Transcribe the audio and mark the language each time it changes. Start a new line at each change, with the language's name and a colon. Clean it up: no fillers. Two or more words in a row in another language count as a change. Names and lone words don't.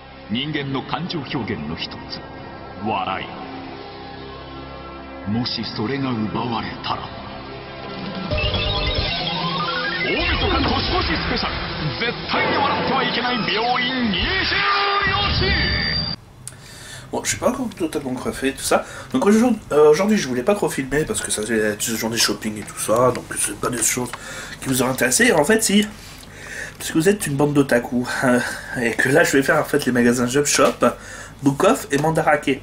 Japanese: 人間の感情表現の一つ、笑い。もしそれが奪われたら、大晦日年越しスペシャル、絶対に笑ってはいけない病院24時。
French: Bon, je suis pas encore totalement coiffé, tout ça. Donc aujourd'hui, je voulais pas trop filmer parce que ça faisait une journée shopping et tout ça, donc c'est pas des choses qui vous auraient intéressé. En fait, si, parce que vous êtes une bande d'otaku, et que là, je vais faire en fait les magasins Jump Shop, Book Off et Mandarake.